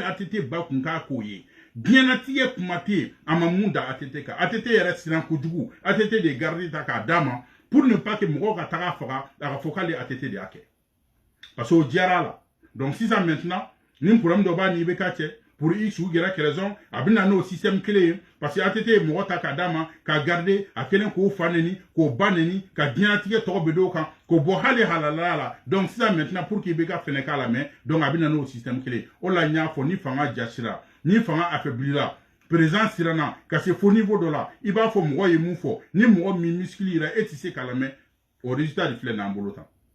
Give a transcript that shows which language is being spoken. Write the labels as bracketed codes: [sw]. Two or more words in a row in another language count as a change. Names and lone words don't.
[bm] ATT ba kun k'a k'o ye diɲɛnatigɛ kuma tɛ yen a ma mun da ATT kan ATT yɛrɛ siran kojugu ATT de ye garde ta k'a d'a ma [fr] pour ne pas que [bm] mɔgɔw ka taga faga a ka fɔ k'ale ATT de y'a kɛ [fr] parce que [bm] o diyara a la donc sisan maintenant ni problème dɔ b'a ni IBK cɛ [fr] pour X ou Y raison [bm] a bɛ na n'o système kelen ye [fr] parce que [bm] ATT ye mɔgɔ ta k'a d'a ma k'a garde a kelen k'o fa neni k'o ba neni ka diɲɛnatigɛ tɔgɔ bɛ d'o kan k'o bɔ hali halalaya la donc sisan [fr] maintenant pour que [bm] IBK fɛnɛ k'a lamɛn donc a bɛ na n'o système kelen ye o la n y'a fɔ ni fanga jasira ni fanga affaiblira président siranna ka se fo niveau dɔ la i b'a fɔ mɔgɔ ye mun fɔ ni mɔgɔ min muscle yira e tɛ se k'a lamɛn o [fr] résultat de [bm] filɛ n'an bolo tan